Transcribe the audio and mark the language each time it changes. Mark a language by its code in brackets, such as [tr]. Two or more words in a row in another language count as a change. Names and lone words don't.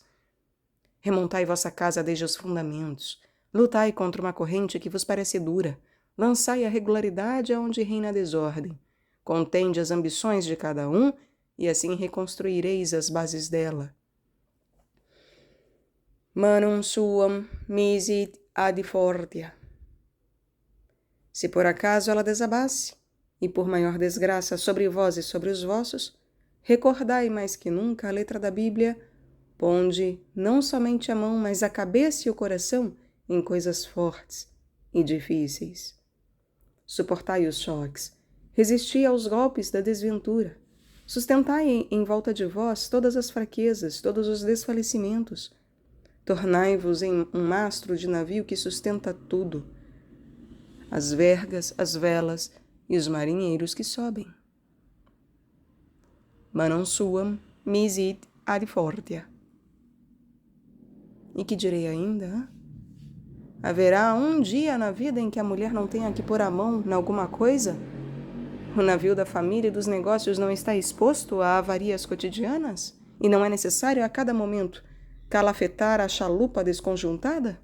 [pt] Remontai vossa casa desde os fundamentos, lutai contra uma corrente que vos parece dura, lançai a regularidade aonde reina a desordem, contende as ambições de cada um e assim reconstruireis as bases dela. [la] Manum suam misit ad fortia. [pt] Se por acaso ela desabasse, e por maior desgraça sobre vós e sobre os vossos, recordai mais que nunca a letra da Bíblia: ponde não somente a mão, mas a cabeça e o coração em coisas fortes e difíceis. Suportai os choques, resisti aos golpes da desventura, sustentai em volta de vós todas as fraquezas, todos os desfalecimentos. Tornai-vos em um mastro de navio que sustenta tudo, as vergas, as velas e os marinheiros que sobem. [la] Manum suam misit ad fortia. [pt] E que direi ainda? Haverá um dia na vida em que a mulher não tenha que pôr a mão em alguma coisa? O navio da família e dos negócios não está exposto a avarias cotidianas? E não é necessário a cada momento calafetar a chalupa desconjuntada?